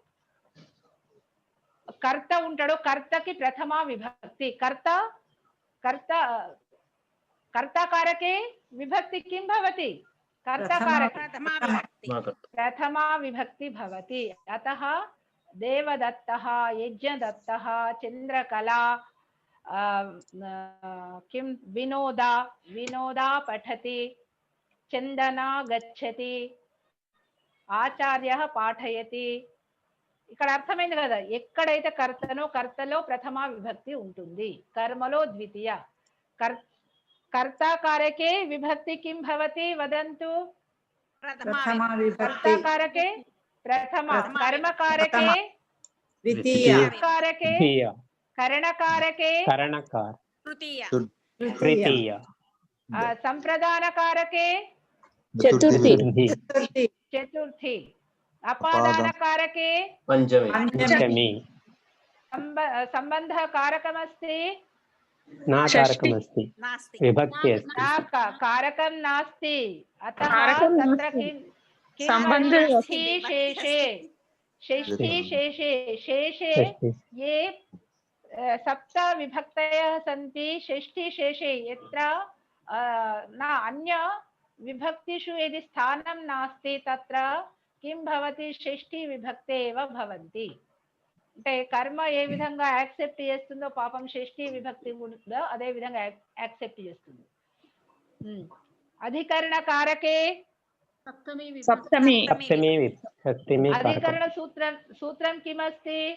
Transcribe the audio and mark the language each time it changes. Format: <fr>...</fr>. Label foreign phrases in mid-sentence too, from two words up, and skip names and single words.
<te>కర్త ఉంటాడో కర్తకి</te> <sa>ప్రథమా విభక్తి కర్తాకారకే విభక్తి కిం భవతి కర్తాకారకే ప్రథమా విభక్తి భవతి అతః దేవదత్తः యజ్ఞదత్తः చంద్రకళా किं विनोदा पठति चंदना गच्छति ఆచార్య పాఠయతి.</sa> <te>ఇక్కడ అర్థమైంది కదా, ఎక్కడైతే కర్తనో కర్తలో ప్రథమ విభక్తి ఉంటుంది, కర్మలో ద్వితీయ.</te> <sa>కర్తాకారకే విభక్తి కిం భవతి వదంతు? ప్రథమ విభక్తి కర్తాకారకే ప్రథమ, కర్మకారకే ద్వితీయ కారకే, ద్వితీయ, కరణకారకే కరణకార తృతీయ తృతీయ, సంప్రదానకారకే చతుర్థి చతుర్థి, చతుర్థి, అపాదానకారకే పంచమి, సంబంధకారకమస్తి నా కారకమస్తి, నాస్తి విభక్తి అస్తి. कारकं नास्ति, अतः कारकं तत्र नास्ति। किं सम्बन्धः षष्ठी शेषे, षष्ठी शेषे, शेषे षष्ठी। ये सप्त विभक्तयः सन्ति, षष्ठी शेषे यत्र न अन्य विभक्तिषु यदि स्थानं नास्ति तत्र किं भवति, षष्ठी विभक्ते एव भवन्ति.</sa> <te>అంటే కర్మ ఏ విధంగా యాక్సెప్ట్ చేస్తుందో పాపం షష్ఠీ విభక్తి కూడా అదే విధంగా యాక్సెప్ట్ చేస్తుంది.</te> <sa>అధికరణ కారకే సప్తమి సప్తమి సప్తమి విభక్తిమి కారకం. అధికరణ సూత్రం కిమస్తి?</sa>